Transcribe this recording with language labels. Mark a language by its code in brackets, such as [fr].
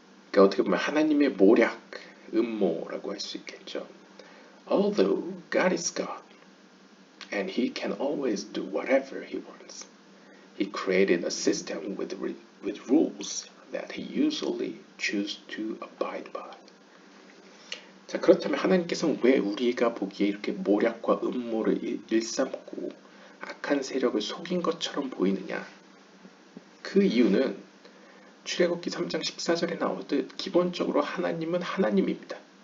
[ko] 그러니까 어떻게 보면 하나님의 모략, 음모라고 할 수 있겠죠. [en] Although God is God, and He can always do whatever He wants, He created a system with rules that He usually chooses to abide by. [ko] 자, 그렇다면 하나님께서는 왜 우리가 보기에 이렇게 모략과 음모를 일삼고 악한 세력을 속인 것처럼 보이느냐? 그 이유는 출애굽기 3장 14절에 나오듯 기본적으로 하나님은 하나님입니다.